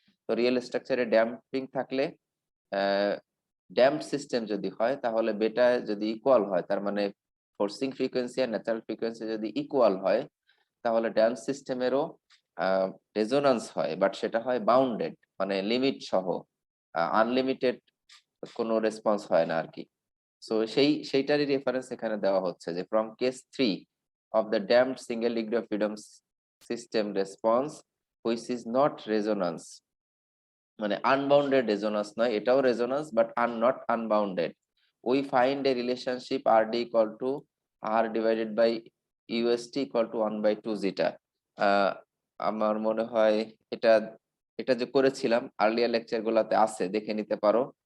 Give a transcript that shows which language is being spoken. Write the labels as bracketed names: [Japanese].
[Bangla] তো real স্ট্রাকচারে damping থাকলে damped system যদি হয় তাহলে বেটা যদি ইকুয়াল হয় তার মানে ফোর্সিং ফ্রিকোয়েন্সি আর ন্যাচারাল ফ্রিকোয়েন্সি যদি ইকুয়াল হয় তাহলে ড্যাম্প সিস্টেমেরও রেজোন্যান্স হয়, বাট সেটা হয় বাউন্ডেড মানে লিমিট সহ, আনলিমিটেড কোনো রেসপন্স হয় না আর কি। সো সেইটারই রেফারেন্স এখানে দেওয়া হচ্ছে যে [English] from case 3 of the damped single degree of freedom system response which is not resonance, [Bangla] মানে আনবাউন্ডেড রেজোন্যান্স নয়, এটাও resonance but not unbounded, [English] we find a relationship rd equal to r divided by ust equal to 1/2 zeta। [Bangla] আমার মনে হয় এটা এটা যে করেছিলাম আর্লিয়ার লেকচার গুলাতে আছে, দেখে নিতে পারো।